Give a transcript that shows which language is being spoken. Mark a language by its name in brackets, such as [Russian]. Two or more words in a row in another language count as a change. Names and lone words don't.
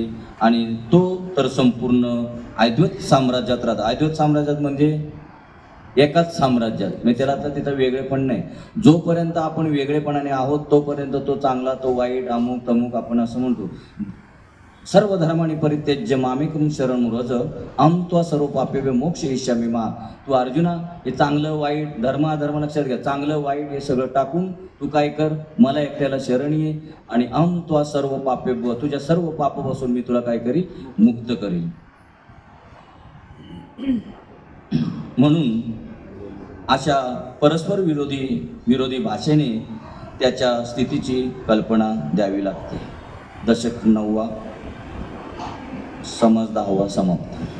[Marathi] आणि तो तर संपूर्ण अद्वैत साम्राज्यात राहतो. अद्वैत साम्राज्यात म्हणजे एकाच साम्राज्यात. म्हणजे त्याला आता तिथं वेगळेपण नाही. जोपर्यंत आपण वेगळेपणाने आहोत तोपर्यंत तो चांगला तो वाईट अमुक तमुक आपण असं म्हणतो. [Sanskrit] सर्व धर्माने परित्यज्य मामेकं शरणं व्रज अहं त्वा सर्व पापेभ्यो मोक्षयिष्यामि मा. [Marathi] तू अर्जुना हे चांगलं वाईट धर्म लक्षात घ्या, चांगलं वाईट हे सगळं टाकून तू काय कर, मला एकट्याला शरण ये आणि [Sanskrit] अहं त्वा सर्व पापेभ्यो, [Marathi] तुझ्या सर्व पापापासून मी तुला काय करील, मुक्त करील. म्हणून अशा परस्पर विरोधी भाषेने त्याच्या स्थितीची कल्पना द्यावी लागते. दशक 9वा, समज 10वा समाप्त.